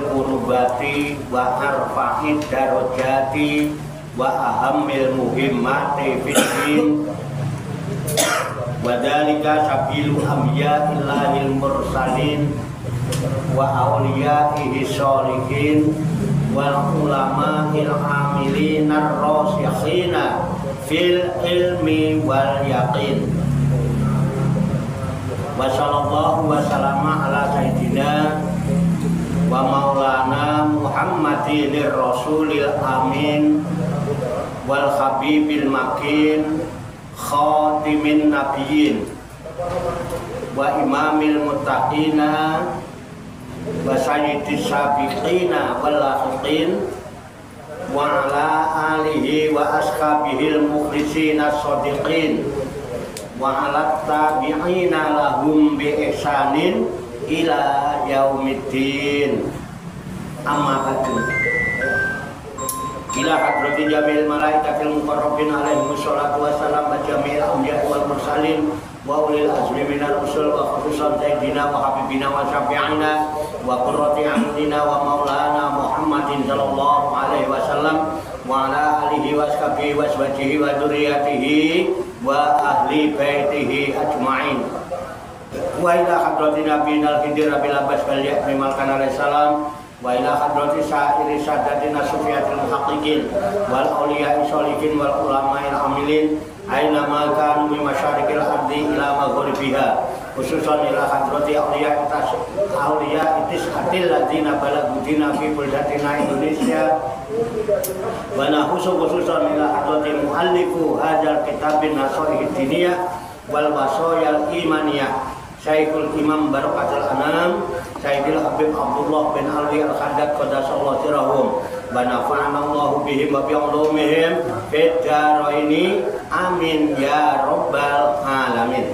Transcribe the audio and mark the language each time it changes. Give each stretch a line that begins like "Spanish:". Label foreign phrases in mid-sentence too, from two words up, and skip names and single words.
Arabic: قربة وأرفع الدرجات وأهم المهمات في الدين وذلك سبيل أنبياء الله المرسلين وأوليائه الصالحين والعلماء العاملين الراسخين في العلم واليقين. وصلى الله وسلم على سيدنا ومولانا محمد الرسول الأمين والحبيب المكين خاتم النبيين وإمام المتقين وسيد السابقين واللاحقين وعلى آله وأصحابه المخلصين الصادقين وعلى التابعين لهم بإحسان إلى يوم الدين. أما بعد. إلى حضرة جميع الملائكة المقربين عليهم الصلاة والسلام وجميع الأنبياء والمرسلين وأولي العزم من الرسل وخصوصا سيدنا وحبيبنا وشفيعنا وقرة أعيننا ومولانا محمد صلى الله عليه وسلم وعلى آله وأصحابه وأزواجه وذريته وأهل بيته أجمعين. وإلى حضرة نبينا الخضر أبي العباس واليامي ملكان عليه السلام وإلى حضرة سائر ساداتنا الصوفية المحققين وال الأولياء الصالحين والعلماء العاملين أينما كانوا من مشارق الأرض إلى مغاربها خصوصا إلى حضرة الأولياء التسعة الذين بلغوا الدين في بلدتنا إندونيسيا ونخص خصوصا إلى حضرة مؤلف هذا الكتاب النصائح الدينية والوصايا الإيمانية شيخ الإمام بركة الأنام سيدي الحبيب عبد الله بن علوي الحداد قدس الله سرهم ونفعنا الله بهم وبعلومهم في الدارين آمين يا رب العالمين.